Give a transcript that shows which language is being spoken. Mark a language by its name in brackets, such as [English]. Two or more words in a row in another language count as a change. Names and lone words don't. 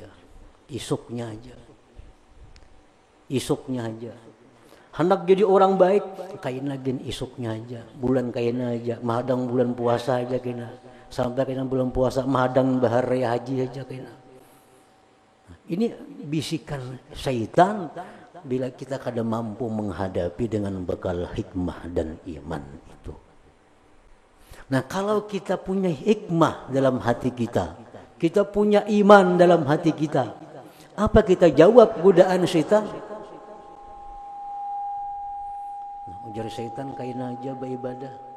[Banjar] Isuknya aja. Isuknya aja. Hendak jadi orang baik, kain lagi isuknya aja. Bulan kain aja, mahadang bulan puasa aja kena. Sampai kena bulan puasa, mahadang bahar raya haji aja kena. [Indonesian] Ini bisikan syaitan bila kita kada mampu menghadapi dengan bekal hikmah dan iman itu. Nah kalau kita punya hikmah dalam hati kita, kita punya iman dalam hati kita, apa kita jawab godaan syaitan? [Banjar] Ujar syaitan, kain aja beribadah.